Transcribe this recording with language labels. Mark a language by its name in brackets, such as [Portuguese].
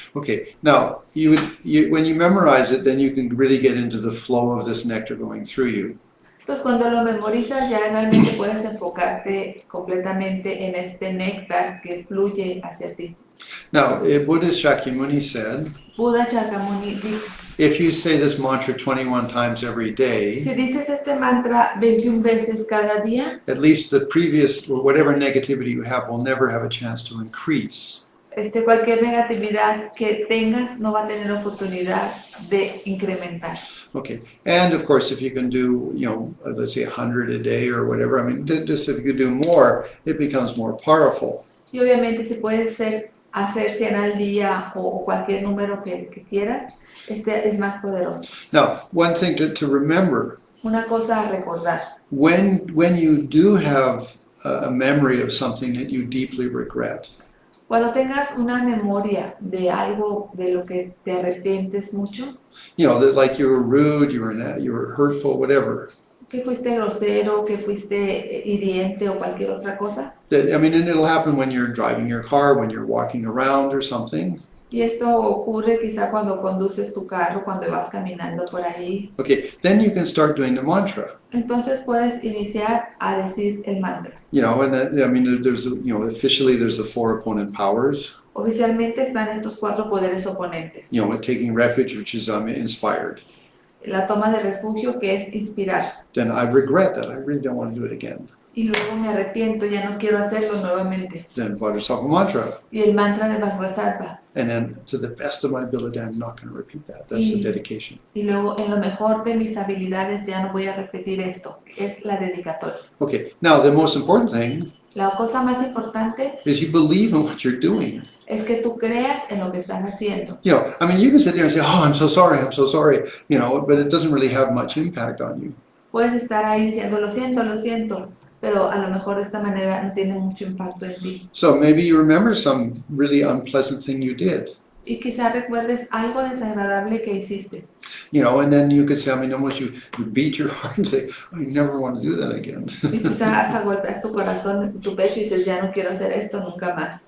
[English] Okay, now when you memorize it, then you can really get into the flow of this nectar going through you. [Spanish] Entonces, cuando lo memorizas, ya realmente puedes enfocarte completamente en este néctar que fluye hacia ti. [English] Now, Buddhist Shakyamuni said, [Spanish] Buda Shakyamuni dijo, [English] if you say this mantra 21 times every [Spanish] si [English] day, [Spanish] dices este mantra 21 veces cada día, [English] at least the previous or whatever negativity you have will never have a chance to increase. [Spanish] cualquier negatividad que tengas no va a tener oportunidad de incrementar. [English] Okay, and of course, if you can do, let's say 100 a day or whatever, I mean, just if you do more, it becomes more powerful. [Spanish] Y obviamente si puedes hacer 100 al día o cualquier número que quieras, es más poderoso. [English] Now, one thing to remember, [Spanish] Una cosa a recordar, [English] when you do have a memory of something that you deeply regret, [Spanish] cuando tengas una memoria de algo de lo que te arrepientes mucho, [English] that like you were rude, you were hurtful, whatever. [Spanish] que fuiste grosero, que fuiste hiriente o cualquier otra cosa. [English] I mean, and it'll happen when you're driving your car, when you're walking around or something. [Spanish] Y esto ocurre quizá cuando conduces tu carro, cuando vas caminando por ahí. [English] Okay, then you can start doing the mantra. [Spanish] Entonces puedes iniciar a decir el mantra. [English] And that, I mean, there's, officially there's the 4 opponent powers. [Spanish] Oficialmente están estos 4 poderes oponentes. [English] With taking refuge, which is inspired. [Spanish] La toma de refugio, que es inspirar. [English] Then I regret that. I really don't want to do it again. [Spanish] Y luego me arrepiento, ya no quiero hacerlo nuevamente. [English] Then Vajrasattva mantra. [Spanish] Y el mantra de Vajrasattva. [English] And then to the best of my ability, I'm not going to repeat that. That's the dedication. [Spanish] Y luego, en lo mejor de mis habilidades, ya no voy a repetir esto. Es la dedicatoria. [English] Okay, now the most important thing [Spanish] La cosa más importante [English] is you believe in what you're doing. [Spanish] es que tú creas en lo que estás haciendo. [English] I mean, you can sit there and say, oh, I'm so sorry, but it doesn't really have much impact on you. [Spanish] Puedes estar ahí diciendo, lo siento, pero a lo mejor de esta manera no tiene mucho impacto en ti. [English] So maybe you remember some really unpleasant thing you did. [Spanish] Y quizás recuerdes algo desagradable que hiciste. [English] And then you could say, I mean, almost you beat your heart and say, I never want to do that again. [Spanish] Y quizás hasta golpeas tu corazón, tu pecho y dices, ya no quiero hacer esto nunca más.